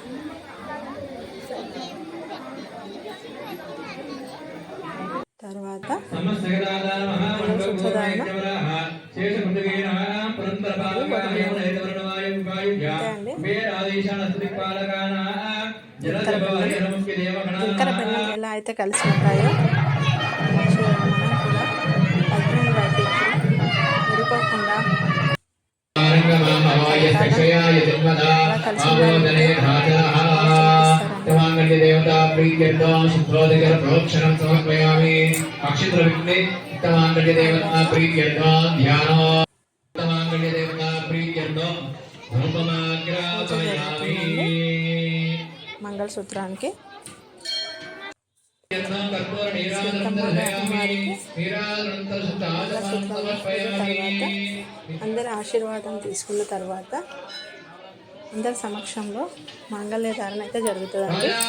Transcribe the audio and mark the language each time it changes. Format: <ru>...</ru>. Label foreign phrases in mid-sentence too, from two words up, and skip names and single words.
<te>తర్వాత జీలకర్ర బెల్లం ఎలా అయితే కలిసి ఉంటాయో మనం కూడా</te> <en>husband wife</en> <te>విడిపోకుండా</te> <sa>देवता प्रीत्यर्थं शुद्धोदकर प्रोक्षणं समर्पयामि. अक्षित्रविघ्ने उत्तमांगल्य देवता प्रीत्यर्थं ध्यानो उत्तमांगल्य देवता प्रीत्यर्थं धूपमाग्रापयामि.</sa> <te>మంగళసూత్రానికి అందరి ఆశీర్వాదం తీసుకున్న తర్వాత అందరి సమక్షంలో మాంగళ్య ధారణ అయితే జరుగుతుందండి.</te>